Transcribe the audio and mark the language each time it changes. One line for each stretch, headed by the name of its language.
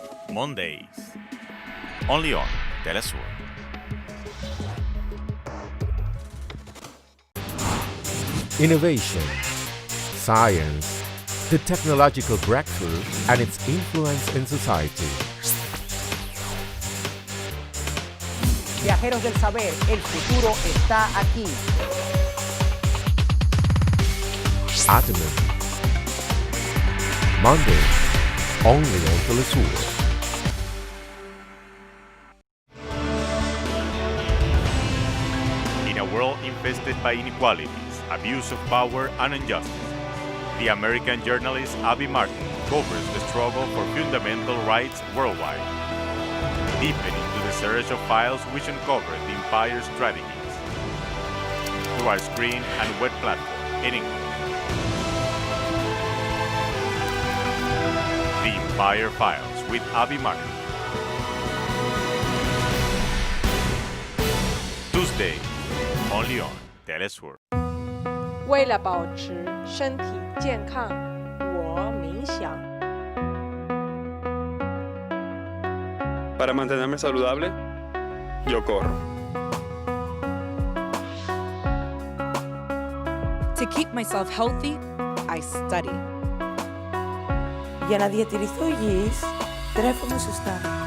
English: Mondays, only on TeleSUR. Innovation, science, the technological breakthrough and its influence in society.
Spanish: Viajeros del saber, el futuro está aquí.
English: Afternoon. Monday, only on TeleSUR. In a world infested by inequalities, abuse of power, and injustice, the American journalist Abby Martin covers the struggle for fundamental rights worldwide, deepening into the search of files which uncover the empire's strategies through our screen and web platform in English. The Empire Files with Abby Martin. Tuesday, only on TeleSUR.
Chinese: 为了保持身体健康，我冥想。
Spanish: Para mantenerme saludable, yo corro.
English: To keep myself healthy, I study.
Greek: Για να διατηρηθώ υγιής, τρέφομαι σωστά.